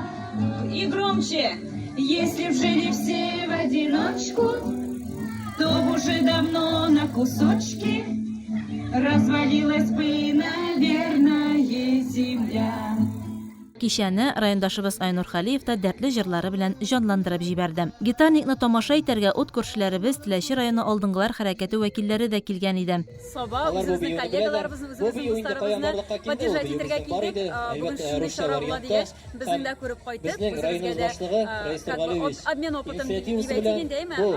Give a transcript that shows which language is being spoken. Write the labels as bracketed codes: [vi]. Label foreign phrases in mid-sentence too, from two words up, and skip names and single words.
[ru] И громче. Если б жили все в одиночку, то б уже давно на кусочки развалилась бы, наверное, земля. [tt] Кичәне райондашыбыз Айнур Халиев та дәртле җырлары белән җанландырып җибәрде. Гитарникны тамаша итәргә ут күршеләребез Теләче районы алдынгылар хәрәкәте вәкилләре дә килгән иде. Саба, үзебезнең коллегаларыбызны, үзебезнең дусларыбызны поддержать итәргә килдек. Бүген шундый чара була дигәч, безнең дә күреп кайттык. Безгә дә [ru] обмен опытын [tt] дибәйтегендәйме?